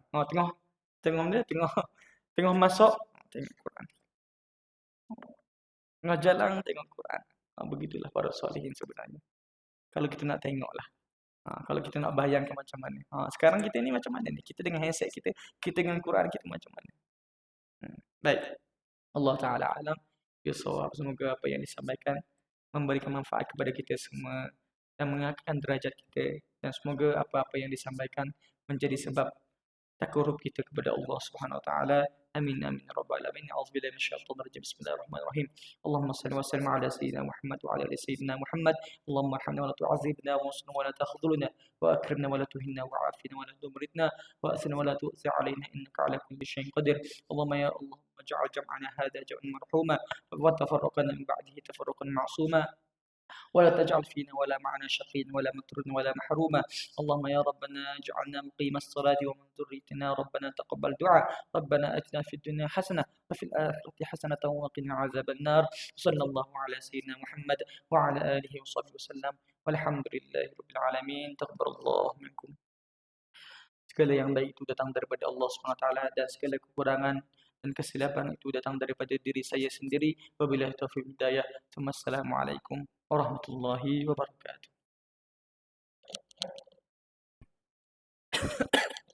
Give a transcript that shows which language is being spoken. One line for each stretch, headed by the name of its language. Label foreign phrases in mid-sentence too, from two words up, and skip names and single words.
Malay: Tengah tengah dia tengah tengah masuk tengok Quran. Tengah jalan tengok Quran. Begitulah para solehin sebenarnya. Kalau kita nak tengoklah. Kalau kita nak bayangkan macam mana. Sekarang kita ni macam mana ni? Kita dengan handset kita, kita dengan Quran kita macam mana? Baik.
Arabic: الله تعالى أعلم. بالصواب.
Malay: Semoga apa yang disampaikan memberikan manfaat kepada kita semua dan mengangkatkan derajat kita, dan semoga apa-apa yang disampaikan menjadi sebab takarrub kita kepada
Arabic: الله سبحانه وتعالى. آمين آمين يا رب العالمين. أعوذ بالله من الشيطان الرجيم. بسم الله الرحمن الرحيم. اللهم صل وسلم على سيدنا محمد وعلى آل سيدنا محمد. اللهم ارحمنا ولا تعذبنا وانصرنا ولا تخذلنا وأكرمنا ولا تهنا وعافنا ولا تمتحنا وآسنا ولا تعز علينا إنك على كل شيء قدير. اللهم يا الله واجعل جمعنا هذا جمعا مرحوما وتفرقنا من بعده تفرقا معصوما ولا تجعل فينا ولا معنا شقيا ولا مطردا ولا محروما. اللهم يا ربنا اجعلنا مقيم الصلاة ومن ذريتنا ربنا تقبل دعاء. ربنا اتنا في الدنيا حسنة وفي الآخرة حسنة وقنا عذاب النار. صلى الله على سيدنا محمد وعلى آله وصحبه وسلم والحمد لله رب العالمين. تقبل الله منكم.
Malay: Segala yang baik itu datang daripada Allah SWT, dan segala kekurangan dan kesilapan itu datang daripada diri saya sendiri.
Arabic: وبالله التوفيق الهداية. والسلام عليكم ورحمة الله وبركاته.